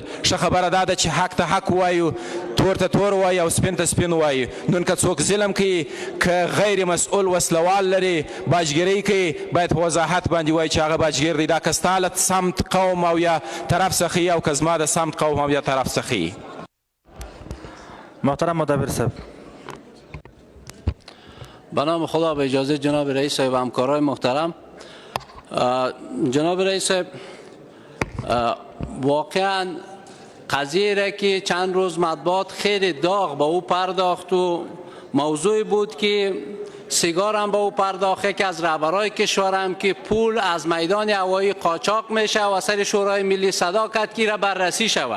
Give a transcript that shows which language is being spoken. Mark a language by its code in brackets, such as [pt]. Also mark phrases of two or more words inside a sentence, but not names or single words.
[ps] ښه خبره دا ده چې حق ته حق ووایو، تور ته تور ووایو او سپین ته سپین ووایو. نن که څوک ظلم کوي، که غیر مسؤل وسلوال لري، باجګرۍ کوي، باید په وضاحت باندې وایي چې هغه باجګر دی. دا که ستا له سمت قوم او یا طرف څخه او که زما د سمت قوم او یا طرف څخه. محترم مدبر صاحب. [fa] به نام خدا، به اجازه جناب رئیس صاحب و همکارای محترم، جناب رئیس صاحب، واقعا قضیه را که چند روز مطبوعات خیلی داغ به او پرداخت و موضوعی بود که سیگار هم به او پرداخته که از رهبرای کشور هم که پول از میدان هوایی قاچاق میشه و سر شورای ملی صدا کرد که را بررسی شود.